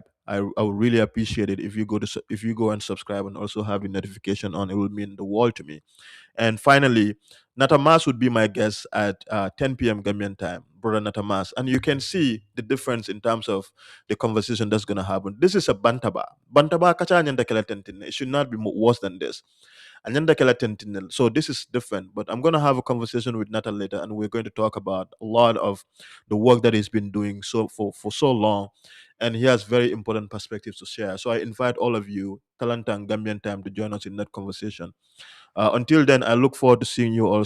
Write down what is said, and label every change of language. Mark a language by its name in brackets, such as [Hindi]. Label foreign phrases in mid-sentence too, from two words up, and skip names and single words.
[English] I would really appreciate it if you if you go and subscribe and also have the notification on. It will mean the world to me. And finally, Natamas would be my guest at 10 p.m. Gambian time, brother Natamas. And you can see the difference in terms of the conversation that's going to happen. This is a Bantaba. [Mandingo] Bantaba kacha nyanda kela tentine. [English] It should not be worse than this. [Mandingo] Anyanda kela tentine. [English] So this is different. But I'm going to have a conversation with Nata later, and we're going to talk about a lot of the work that he's been doing for so long. And he has very important perspectives to share. So I invite all of you, Talanta and Gambian time, to join us in that conversation. Until then, I look forward to seeing you all